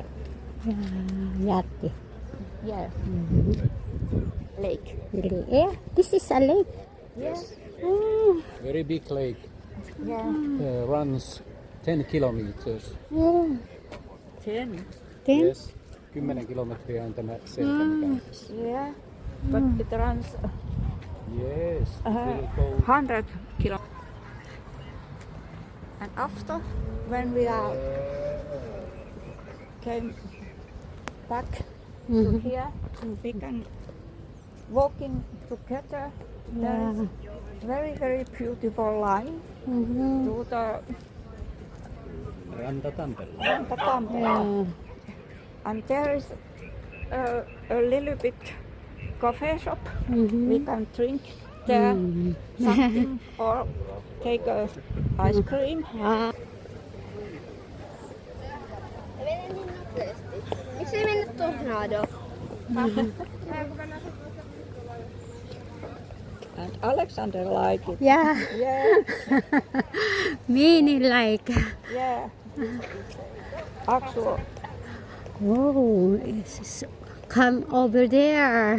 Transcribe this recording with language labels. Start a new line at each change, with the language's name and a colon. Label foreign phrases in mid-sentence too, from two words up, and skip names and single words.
English: Yati. Yeah. Lake. Yeah, this is a lake. Yes. Oh, Very big lake. Yeah. Runs 10 kilometers. oh. 10. 10? Yes.
Finnish: 10 kilometriä on tämä selkä, mikä on tässä.
English: Yeah. But it runs Yes. It will go 100 kilometers. And after, when we are came back to here, we can walking together. There is very, very beautiful line to the
Finnish: Ranta Tampere. Tampere.
English: And there is a little bit coffee shop. We can drink there something or take a ice cream.
Finnish: Miksi ei mennä tornado?
English: And Alexander like it. Yeah. Yeah, Mini like. yeah. Actually, Oh, come over there.